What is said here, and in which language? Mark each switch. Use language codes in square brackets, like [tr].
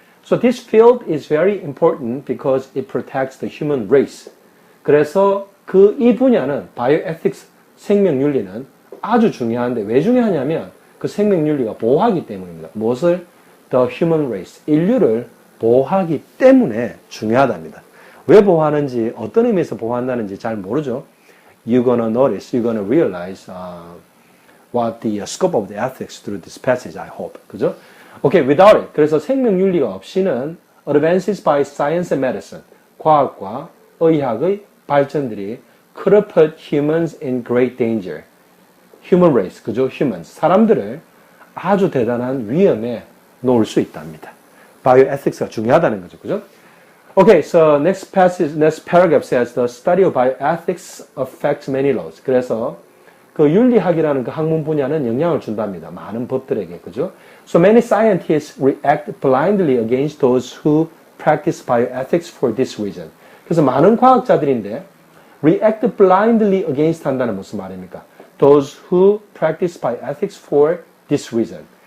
[en] So this field is very important because it protects the human race. [ko] 그래서 이 분야는 bioethics, 생명윤리는 아주 중요한데 왜 중요하냐면 그 생명윤리가 보호하기 때문입니다. 무엇을? [en] The human race, [ko] 인류를 보호하기 때문에 중요하답니다. 왜 보호하는지, 어떤 의미에서 보호한다는지 잘 모르죠. [en] You're gonna notice, you're gonna realize what the scope of the ethics through this passage, I hope. [ko] 그죠? [en] Okay, without it. [ko] 그래서 생명윤리가 없이는 [en] advances by science and medicine, [ko] 과학과 의학의 발전들이 [en] could have put humans in great danger. Human race, [ko] 그죠? humans, 사람들을 아주 대단한 위험에 놓을 수 있답니다. bioethics가 중요하다는 거죠, 그죠? [en] Okay, so next paragraph says the study of bioethics affects many laws. [ko] 그래서 그 윤리학이라는 그 학문 분야는 영향을 준답니다. 많은 법들에게, 그죠? [en] So many scientists react blindly against those who practice bioethics for this reason. [ko] 그래서 많은 과학자들인데 [en] react blindly against [ko] 한다는 무슨 말입니까? [en] Those who practice bioethics for this reason.